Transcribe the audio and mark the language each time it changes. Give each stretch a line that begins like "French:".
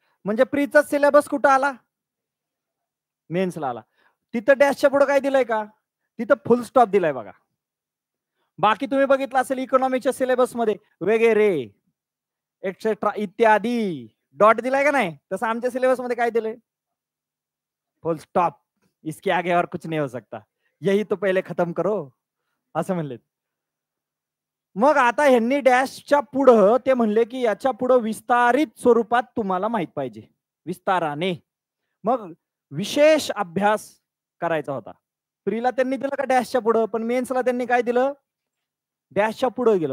Marathi: म्हणजे प्रीचा सिलेबस कुठं आला? मेन्सला आला. तिथं डॅशच्या पुढे काय दिलंय का? तिथं फुल स्टॉप दिलाय बघा. बाकी तुम्ही बघितलं असेल इकॉनॉमीच्या सिलेबस मध्ये वगैरे एक्सेट्रा इत्यादी डॉट दिलाय का नाही? तसं आमच्या सिलेबस मध्ये काय दिलंय? फुल स्टॉप.
Hindi: इसके आगे और कुछ नहीं हो सकता, यही तो पहिले खत्म करो
Marathi: असं म्हणले. मग आता ह्यांनी डॅशच्या पुढं ते म्हणले की याच्या पुढं विस्तारित स्वरूपात तुम्हाला माहित पाहिजे, विस्ताराने. मग विशेष अभ्यास करायचा होता. प्रीला त्यांनी दिलं का डॅशच्या पुढं? पण मेन्सला त्यांनी काय दिलं? डॅशच्या पुढे गेलं.